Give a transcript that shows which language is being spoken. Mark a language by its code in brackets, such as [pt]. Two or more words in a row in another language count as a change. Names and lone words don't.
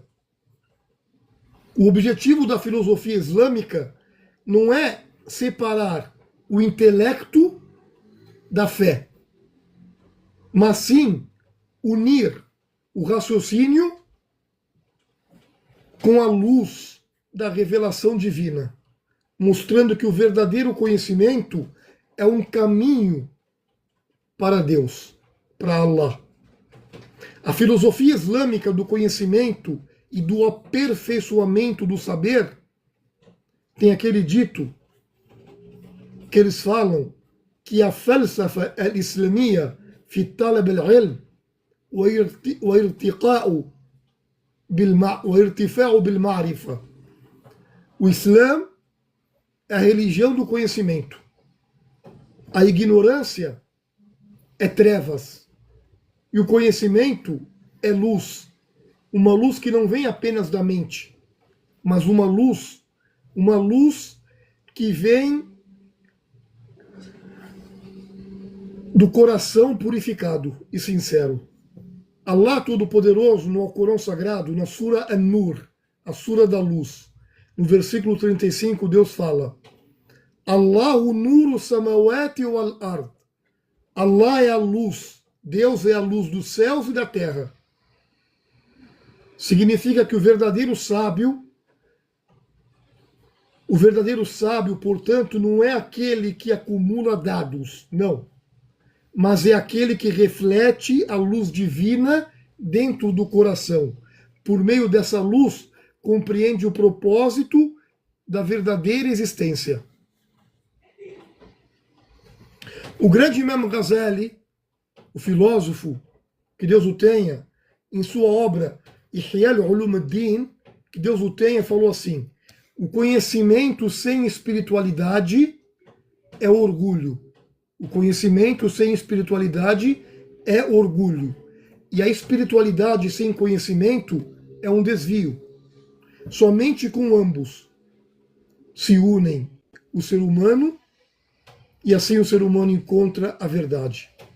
[pt] O objetivo da filosofia islâmica não é separar o intelecto da fé, mas sim unir o raciocínio com a luz da revelação divina, mostrando que o verdadeiro conhecimento é um caminho para Deus, para Allah. A filosofia islâmica do conhecimento e do aperfeiçoamento do saber tem aquele dito que eles falam que a [ar] فلسفة الإسلامية في طلب العلم وارتقاء وارتفاع بالمعرفة. [pt] O Islã é a religião do conhecimento. A ignorância é trevas. E o conhecimento é luz. Uma luz que não vem apenas da mente, mas uma luz que vem do coração purificado e sincero. Allah Todo-Poderoso, no Alcorão Sagrado, na Sura An-Nur, a Sura da Luz, no versículo 35, Deus fala: [ar] الله نور السماوات والأرض. [pt] Allah é a luz, Deus é a luz dos céus e da terra. Significa que o verdadeiro sábio, portanto, não é aquele que acumula dados, não. Mas é aquele que reflete a luz divina dentro do coração. Por meio dessa luz, compreende o propósito da verdadeira existência. O grande Imam Ghazali, o filósofo, que Deus o tenha, em sua obra Ihya al-Ulum ad-Din, que Deus o tenha, falou assim: o conhecimento sem espiritualidade é orgulho. O conhecimento sem espiritualidade é orgulho. E a espiritualidade sem conhecimento é um desvio. Somente com ambos se unem o ser humano, e assim o ser humano encontra a verdade.